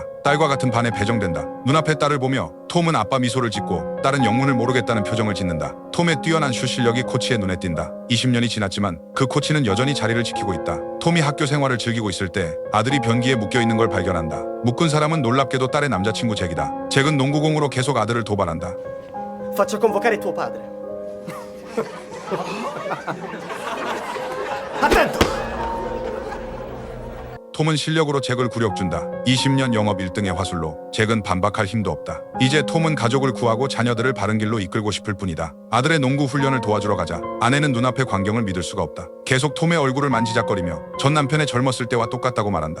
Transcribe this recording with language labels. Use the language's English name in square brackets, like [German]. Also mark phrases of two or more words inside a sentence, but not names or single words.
[Korean] 딸과 같은 반에 배정된다. 눈앞에 딸을 보며 톰은 아빠 미소를 짓고 딸은 영문을 모르겠다는 표정을 짓는다. 톰의 뛰어난 슛 실력이 코치의 눈에 띈다. 20년이 지났지만 그 코치는 여전히 자리를 지키고 있다. 톰이 학교 생활을 즐기고 있을 때 아들이 변기에 묶여있는 걸 발견한다. 묶은 사람은 놀랍게도 딸의 남자친구 잭이다. 잭은 농구공으로 계속 아들을 도발한다. [Italian] Faccio convocare tuo padre. Attento! [Korean] 톰은 실력으로 잭을 굴욕준다. 20년 영업 1등의 화술로 잭은 반박할 힘도 없다. 이제 톰은 가족을 구하고 자녀들을 바른 길로 이끌고 싶을 뿐이다. 아들의 농구 훈련을 도와주러 가자 아내는 눈앞의 광경을 믿을 수가 없다. 계속 톰의 얼굴을 만지작거리며 전 남편의 젊었을 때와 똑같다고 말한다.